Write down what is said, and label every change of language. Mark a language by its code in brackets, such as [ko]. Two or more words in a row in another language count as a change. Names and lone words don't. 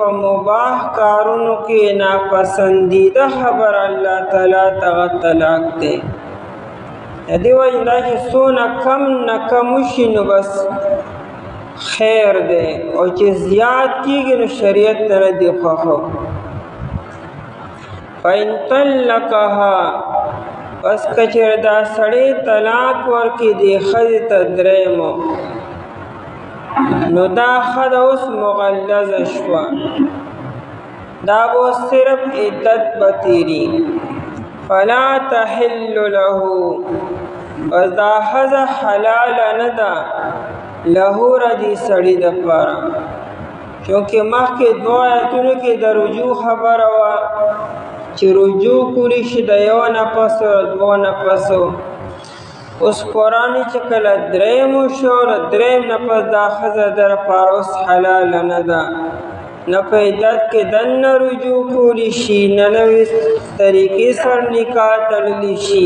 [ps] مباح کارونو کې ناپسندیده خبر الله تعالی ته طلاق دی دې وجې دا چې څونه کم نه کم وشي نو بس خیر دی او چې زیات کېږي نو شریعت ته نه دی خوښه [ar] فَإِن طَلَّقَهَا [ps] بس که چېرې دا سړی طلاق ورکړي دې ښځې ته درېیمو نو دا ښځه اوس مغلظه شوه دا به صرف عدت به تېري [ar] فلا تحل له [ps] بس دا ښځه حلاله نه ده له ردي سړي دپاره چونکې مخکې دوه آیتونو کې د رجوع خبره وه چې رجوع کولی شي د یو نه پس دوه نه پسو اوس قرآن چې کله درېیم شو د درېیم نه پس دا ښځه در پاره اوس حلاله نه ده نه په عدت کې دننه رجوع کولی شي نه نوې طریقې سره نکاح تړلی شي